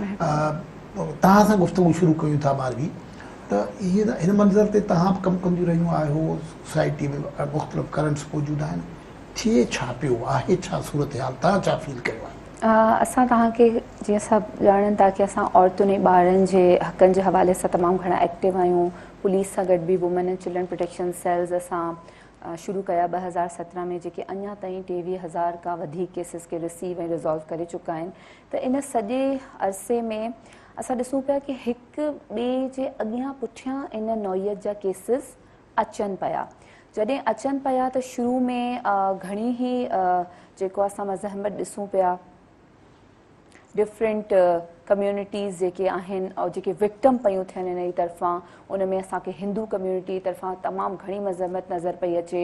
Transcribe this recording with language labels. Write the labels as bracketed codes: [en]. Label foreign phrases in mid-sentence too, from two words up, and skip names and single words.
[sd] तव्हां सां गुफ़्तगू शुरू कयूं था मारवी, त हिन मंज़र ते तव्हां बि कमु कंदियूं रहियूं आहियो, सोसाइटी में मुख़्तलिफ़ करंट्स मौजूदु आहिनि, थिए छा पियो आहे, छा सूरत हाल, तव्हां छा फील कयो आहे? असां तव्हांखे जीअं सभु ॼाणनि था की असां औरतुनि ऐं ॿारनि जे हक़नि जे हवाले सां तमामु घणा एक्टिव आहियूं। पुलिस सां गॾु बि वुमेन एंड चिल्ड्रन प्रोटेक्शन सेल्स असां शुरू कया 2017 में, जेके अञा ताईं 23,000 खां वधीक केसिस खे रिसीव ऐं रिज़ॉल्व करे चुका आहिनि। त इन सॼे अरसे में असां ॾिसूं पिया की हिकु ॿिए जे अॻियां पुठियां इन नौइयत जा केसिस अचनि पिया। जॾहिं अचनि पिया त शुरू में घणी ई जेको असां मज़हमत ॾिसूं पिया, [en] different communities [sd] जेके आहिनि और जेके विक्टम पियूं थियनि इन जी तरफ़ां, उन में असांखे हिंदू कम्यूनिटी तरफ़ां तमामु घणी मज़हमत नज़र पई अचे।